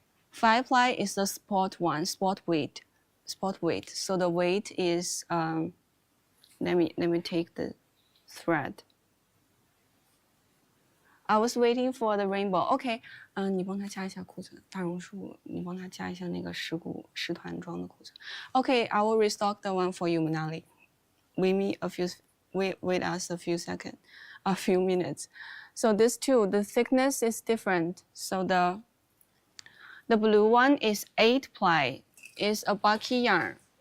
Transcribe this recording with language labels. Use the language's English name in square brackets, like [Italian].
[English] 5 ply is the sport one, sport weight. So the weight is let me take the thread. I was waiting for the rainbow. [Chinese] Okay, 你帮他加一下库存，大榕树，你帮他加一下那个10团装的库存。 [English] Okay, I will restock the one for you, Manali. Wait us a few minutes. So this too, the thickness is different. So the blue one is 8 ply. It's a bulky yarn.